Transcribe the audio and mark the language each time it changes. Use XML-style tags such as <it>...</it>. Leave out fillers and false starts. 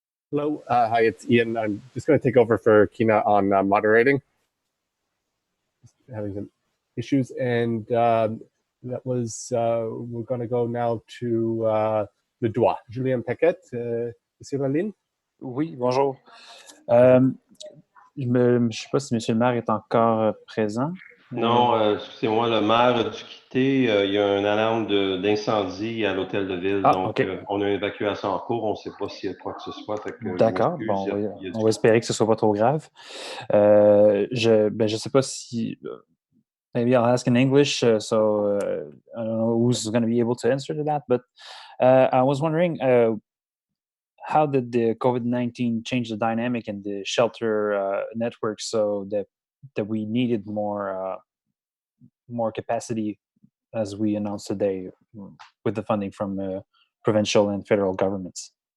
<en>Hello, hi, it's Ian. I'm just going to take over for Kina on moderating. Just having some issues, and that was, we're going to go now to le droit.</en> <fr>Julien Paquette, sur la ligne? Oui, bonjour. Je ne sais pas si M. le maire est encore présent. Non, excusez-moi, le maire a dû quitter. Il y a une alarme d'incendie à l'hôtel de ville. Ah, donc, OK. On a une évacuation en cours. On ne sait pas s'il y a quoi que ce soit. D'accord. Bon, on va espérer que ce ne soit pas trop grave. Je sais pas si...</fr> <en>maybe I'll ask in English, so I don't know who's going to be able to answer to that. But I was wondering, how did the COVID-19 change the dynamic in the shelter network so that we needed more capacity, as we announced today, with the funding from provincial and federal governments?</en>